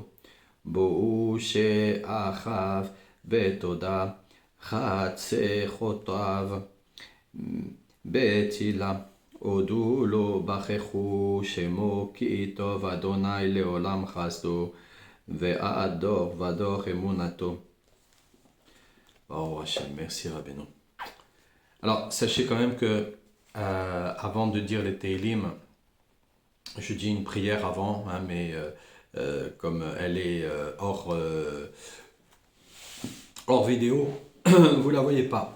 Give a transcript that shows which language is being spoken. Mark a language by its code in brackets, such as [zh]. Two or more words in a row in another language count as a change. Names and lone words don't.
[he] בואו שאחיו בתודה, חצכותיו בתהילה. הודו לו ברכו שמו כי טוב אדוני לעולם חסדו, ועד דור ודור אמונתו. [fr] Oh Hachem, merci Rabbeinu. Alors, sachez quand même que avant de dire les Tehillim, je dis une prière avant, hein, mais comme elle est hors vidéo, vous la voyez pas.